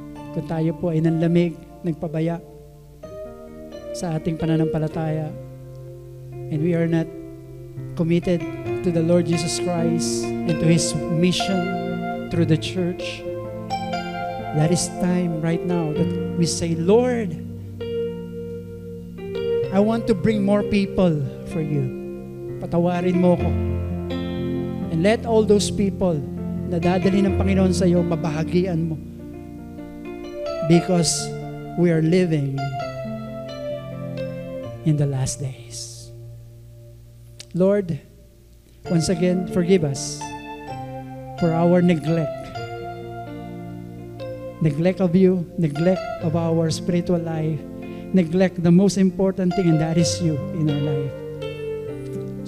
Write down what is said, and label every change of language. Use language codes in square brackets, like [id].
[tl] Kung tayo po ay nanlamig, nagpabaya sa ating pananampalataya, [en] and we are not committed to the Lord Jesus Christ and to His mission through the church, that is time right now that we say, Lord, I want to bring more people for you. [tl] Patawarin mo ko. [en] And let all those people [tl] na dadali ng Panginoon sa iyo, mabahagian mo. [en] Because we are living in the last days. Lord, once again, forgive us for our neglect. Neglect of you, neglect of our spiritual life, neglect the most important thing, and that is you in our life.